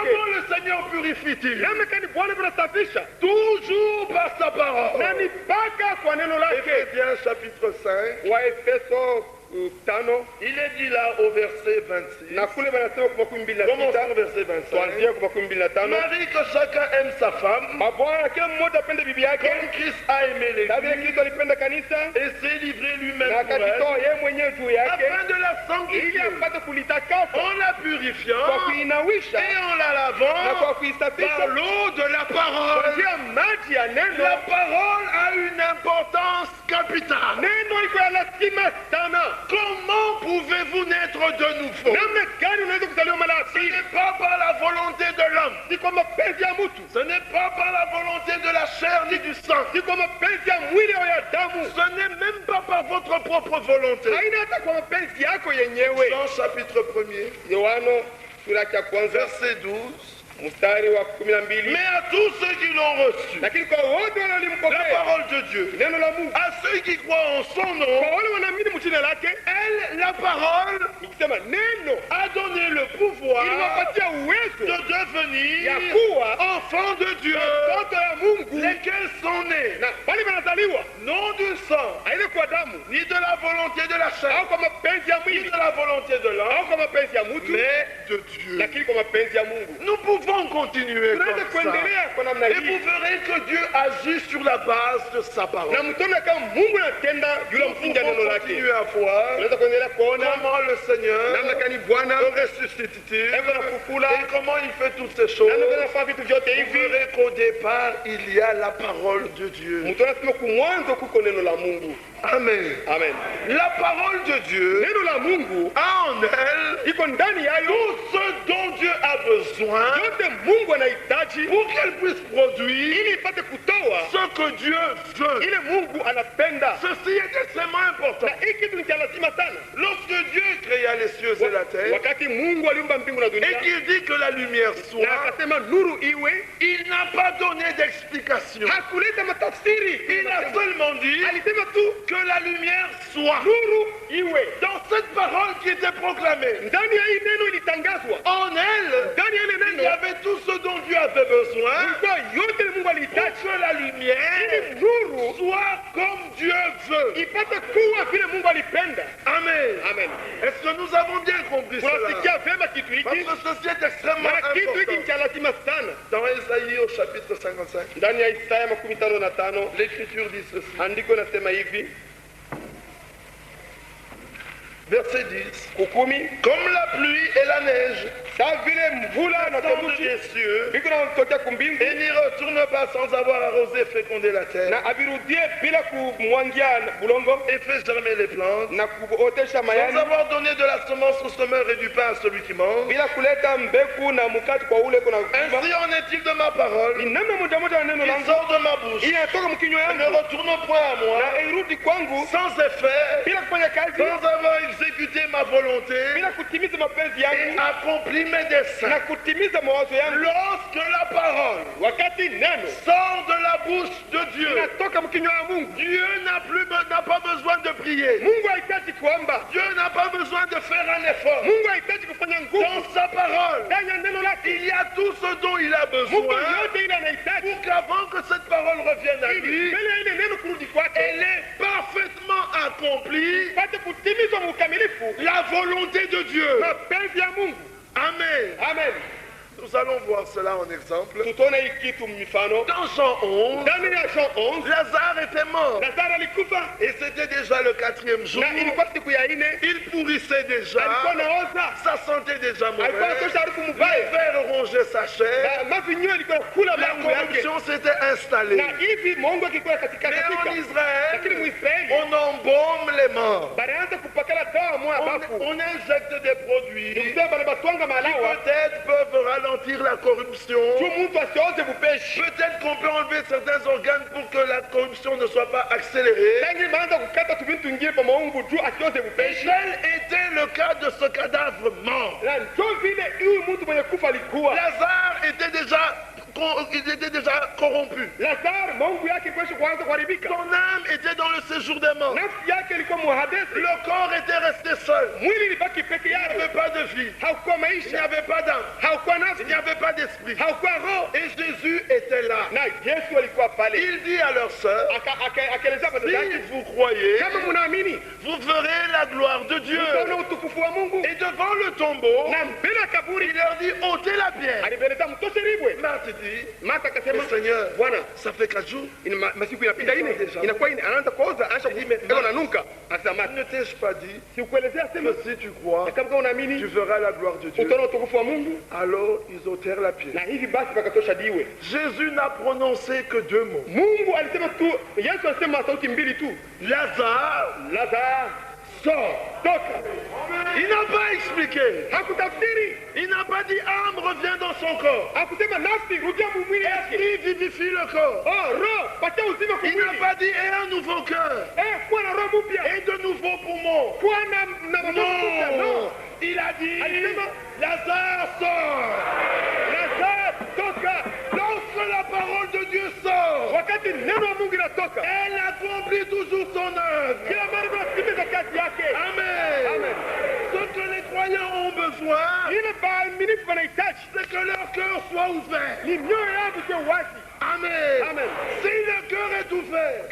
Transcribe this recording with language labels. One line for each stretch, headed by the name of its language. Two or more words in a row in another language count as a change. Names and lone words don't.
French: Comment le Seigneur purifie-t-il?
Swahili: Namna gani Bwana anasafisha?
French: Toujours par sa
Swahili: Na
French: parole.
Swahili: ni mpaka kwa neno lake.
French: Éphésiens chapitre 5,
Swahili: Wa Efeso tano.
French: Il est dit là au verset 26.
Swahili: Na kule banasema kwa 26.
French: Commençons au verset 25.
Swahili: Tuanzie kwa 25.
French: Marie, que chacun aime sa femme,
Swahili: Mabwana kila mmoja apende bibi yake.
French: comme Christ a aimé
Swahili: Na vile
French: l'Église
Swahili: Kristo alipenda kanisa
French: et s'est livré lui-même
Swahili: na
French: pour elle,
Swahili: akajitoa yeye mwenyewe juu yake
French: afin de la
Swahili: ili
French: sanctifier,
Swahili: apate kulitakasa
French: en la
Swahili: kwa
French: purifiant
Swahili: kuinawisha
French: et en la
Swahili: na
French: lavant
Swahili: kwa
French: par
Swahili: kuisafisha
French: l'eau de la
Swahili: kwa
French: parole.
Swahili: njia ya maji ya neno.
French: La parole a une importance capitale.
Swahili: Neno liko ya lazima sana.
French: Comment pouvez-vous naître de nouveau?
Swahili: Namna gani unaweza kuzaliwa mara ya
French: Ce
Swahili: pili?
French: n'est pas par la volonté de l'homme.
Swahili: Si kwa mapenzi ya mtu,
French: Ce n'est pas par la volonté de la chair ni du sang.
Swahili: si kwa mapenzi ya mwili au ya damu,
French: Ce n'est même pas par votre propre volonté.
Swahili: haina hata kwa mapenzi yako yenyewe.
French: Jean chapitre 1er,
Swahili: Yohana sura ya kwanza
French: verset 12.
Swahili: mstari wa 12.
French: Mais à tous ceux qui l'ont reçu,
Swahili: Lakini kwa wote
French: la
Swahili: walimpokea
French: parole de Dieu,
Swahili: neno la Mungu,
French: à ceux qui croient en son nom,
Swahili: kwa wale wanaamini mjina lake,
French: elle, la parole,
Swahili: nikisema neno
French: a donné le pouvoir
Swahili: iliwapatia
French: de
Swahili: uwezo ya
French: devenir
Swahili: kuwa
French: enfants de Dieu,
Swahili: watoto ya Mungu,
French: lesquels sont nés,
Swahili: na wale wanazaliwa
French: non du sang,
Swahili: haina kwa damu
French: ni de la volonté de la chair,
Swahili: au kwa mapenzi ya
French: ni
Swahili: mwili
French: de la volonté de l'homme,
Swahili: au kwa mapenzi ya mtu,
French: mais de Dieu.
Swahili: lakini kwa mapenzi ya Mungu.
French: Nous pouvons continuer
Swahili: Tunaweza
French: comme ça.
Swahili: kuendelea kwa namna
French: Et vous
Swahili: hii
French: verrez que Dieu agit sur la base de sa
Swahili: na
French: parole.
Swahili: mtona kama Mungu anatenda juu ya
French: Nous
Swahili: msingi ya neno
French: pouvons
Swahili: lake.
French: continuer à voir
Swahili: Tunaweza kuendelea kuona
French: comment le Seigneur
Swahili: namna gani Bwana
French: ressuscite
Swahili: eko na kukula,
French: et comment il fait toutes ces choses.
Swahili: namna gani anafanya vitu vyote
French: Vous
Swahili: hivi.
French: verrez qu'au départ, il y a la parole de Dieu.
Swahili: Mtona sema kumwanzo kuko neno la Mungu.
French: Amen.
Swahili: Amen.
French: La parole de Dieu
Swahili: Neno la Mungu
French: a en elle
Swahili: iko ndani yayo
French: tout ce dont Dieu a besoin
Swahili: yote Mungu anahitaji
French: pour qu'elle puisse produire
Swahili: ili ipate kutoa
French: ce que Dieu veut.
Swahili: ile Mungu anapenda.
French: Ceci est extrêmement important.
Swahili: Na hiki kitu ni cha lazima sana.
French: Lorsque Dieu créa les cieux et la terre,
Swahili: Wakati Mungu aliumba mbingu na
French: et
Swahili: dunia
French: qu'il dit que la lumière
Swahili: na
French: soit,
Swahili: akasema nuru iwe,
French: il n'a pas donné d'explication.
Swahili: hakuleta matafsiri.
French: Il a seulement dit
Swahili: Alisema tu
French: que la lumière soit.
Swahili: nuru iwe.
French: Dans cette parole qui était proclamée,
Swahili: Ndani ya hii neno ilitangazwa,
French: en elle,
Swahili: ndani ya ile
French: il y
Swahili: neno
French: avait tout ce dont Dieu avait besoin
Swahili: ilikuwa yote ile Mungu
French: pour
Swahili: alihitaji
French: que la lumière
Swahili: ili nuru
French: soit comme Dieu veut.
Swahili: ipate kuwa vile Mungu alipenda.
French: Amen.
Swahili: Amen.
French: Est-ce que nous avons bien compris cela?
Swahili: Tunasikia vema kitu
French: Parce
Swahili: hiki,
French: que ceci est extrêmement
Swahili: na kitu hiki ni
French: important.
Swahili: cha lazima sana.
French: Dans Ésaïe au chapitre 55,
Swahili: Ndani ya Isaya 55
French: l'Écriture dit ceci.
Swahili: andiko nasema hivi,
French: Verset 10.
Swahili: kukumi,
French: Comme la pluie et la neige
Swahili: saa vile mvula na
French: descendent
Swahili: theluji
French: des cieux
Swahili: viko natokea kumbingu
French: et n'y retournent pas sans avoir arrosé, fécondé la terre
Swahili: na avirudie bila kumwangia bulongo
French: et fait germer les plantes,
Swahili: na kuotesha
French: sans
Swahili: mayani
French: avoir donné de la semence au semeur et du pain à celui qui mange.
Swahili: bila kuleta mbegu na mkate kwa ule kuna kuiva.
French: Ainsi en est-il de ma parole
Swahili: Ni namna moja moja na neno
French: qui
Swahili: langu
French: sort de ma bouche
Swahili: ili inatoka mkinywa
French: et ne
Swahili: yangu
French: retourne point à moi
Swahili: na irudi kwangu
French: sans effet,
Swahili: bila kufanya kazi,
French: sans avoir exécuté ma volonté
Swahili: bila kutimiza mapenzi
French: et
Swahili: yangu
French: accompli mes desseins.
Swahili: na kutimiza mawazo yangu.
French: Lorsque la parole
Swahili: Wakati neno
French: sort de la bouche de Dieu,
Swahili: inatoka mkinywa ya Mungu,
French: Dieu n'a pas besoin de prier.
Swahili: Mungu hahitaji kuomba,
French: Dieu n'a pas besoin de faire un effort.
Swahili: Mungu hahitaji kufanya nguvu.
French: Dans sa parole,
Swahili: Ndani ya neno lake
French: il y a tout ce dont il a
Swahili: Mungu
French: besoin
Swahili: yote ile anahitaji
French: pour qu'avant que cette parole revienne à
Swahili: ili
French: lui,
Swahili: mbele ya ile neno kurudi kwake
French: elle est parfaitement accomplie
Swahili: pate kutimizwa mukamilifu
French: la volonté de Dieu.
Swahili: mapenzi ya Mungu.
French: Amen.
Swahili: Amen.
French: Nous allons voir cela en exemple.
Swahili: Tutaona hii kitu mifano
French: Dans Jean 11,
Swahili: ndani ya Jean 11.
French: Lazare était mort
Swahili: Lazaro alikufa
French: et c'était déjà le 4e jour.
Swahili: na ilikuwa siku ya ine,
French: Il pourrissait déjà,
Swahili: alikuwa naoza,
French: sa santé déjà
Swahili: alikuwa
French: mauvaise,
Swahili: anatosha harufu
French: les
Swahili: mbaya
French: vers rongeaient sa chair,
Swahili: na mavinyo ilikuwa kula
French: la
Swahili: mangu yake,
French: corruption s'était installée.
Swahili: na hivi mongo akikuwa katika
French: Mais en
Swahili: katika, lakini
French: Israël,
Swahili: Mwisraeli
French: on embaume les morts.
Swahili: banaanza kupakala dawa moya bafu,
French: On injecte des produits qui
Swahili: nikusema bana batwanga malawa
French: peut-être peuvent ralentir la corruption.
Swahili: juu mtu asioze bupeshi.
French: Peut-être qu'on peut enlever certains organes pour que la corruption ne soit pas accélérée.
Swahili: Tangi baanza kukata tubintu tungine pa maungu juu asioze
French: Et
Swahili: bupeshi.
French: tel était le cas de ce cadavre mort.
Swahili: Na njo vile huyu mtu mwenye kufa alikuwa
French: Lazare était déjà corrompu.
Swahili: Lazaro Mungu yake kwisha kuanza kuharibika.
French: Son âme était dans le séjour des morts.
Swahili: Nafsi yake ilikuwa muhadesi.
French: Le corps était resté seul.
Swahili: Mwili ilibaki peke
French: Il n'y
Swahili: yake.
French: avait pas de vie.
Swahili: Haukuwa
French: Il n'y
Swahili: maisha.
French: avait pas d'âme.
Swahili: Haukuwa nafsi.
French: Il n'y avait pas d'esprit.
Swahili: Haukuwa roho.
French: Et Jésus était là.
Swahili: Na Yesu alikuwa pale.
French: Il dit à leur sœur,
Swahili: Akaeleza bado
French: si
Swahili: yake.
French: vous croyez,
Swahili: Kama mnaamini,
French: vous verrez la gloire de Dieu.
Swahili: mtaona utukufu wa Mungu.
French: Et devant le tombeau,
Swahili: Na mbele ya kaburi
French: il leur dit, ôtez la pierre.
Swahili: alibeleza mtoshe ribwe.
French: Marthe dit,
Swahili: Martha
French: mais
Swahili: akasema,
French: Seigneur,
Swahili: Bwana,
French: ça fait 4 jours.
Swahili: masiku inapita ine, inakuwa ine, anaanza kuoza, anaanza iko nanuka. Akasema, Martha,
French: Ne t'ai-je pas dit
Swahili: sikuelezea sema
French: que si tu crois,
Swahili: kama unaamini
French: tu verras la gloire de Dieu.
Swahili: utaona utukufu wa Mungu.
French: Alors ils ôtèrent la pierre.
Swahili: Na hivi basi pakatosha diwe.
French: Jésus n'a prononcé que 2 mots.
Swahili: Mungu alisema tu, Yesu alisema sauti mbili tu.
French: Lazare,
Swahili: Lazaro,
French: sors.
Swahili: toka.
French: Il n'a pas expliqué.
Swahili: Hakutafsiri.
French: Il n'a pas dit âme revient dans son corps.
Swahili: Hakusema nafsi rudia mwili yake.
French: Il vivifie le corps.
Swahili: Oh, roho, patia uzima kwa
French: Il n'a
Swahili: mwili.
French: pas dit et un nouveau cœur.
Swahili: Kuwa na roho mpya.
French: Et de nouveaux poumons.
Swahili: Kuwa na mambo mpya.
French: Non.
Swahili: No.
French: Il a dit
Swahili: Alisema,
French: Lazare sort.
Swahili: Lazaro, toka.
French: Lorsque la parole de Dieu sort,
Swahili: Wakati neno la Mungu linatoka,
French: elle accomplit toujours son œuvre.
Swahili: kila mara tunatimiza kazi yake.
French: Amen.
Swahili: Amen.
French: Ce que les croyants ont besoin,
Swahili: Ile waaminifu wanahitaji
French: c'est que leur cœur soit ouvert.
Swahili: ni mioyo yao iwe wazi.
French: Amen.
Swahili: Amen.
French: Si le cœur est ouvert,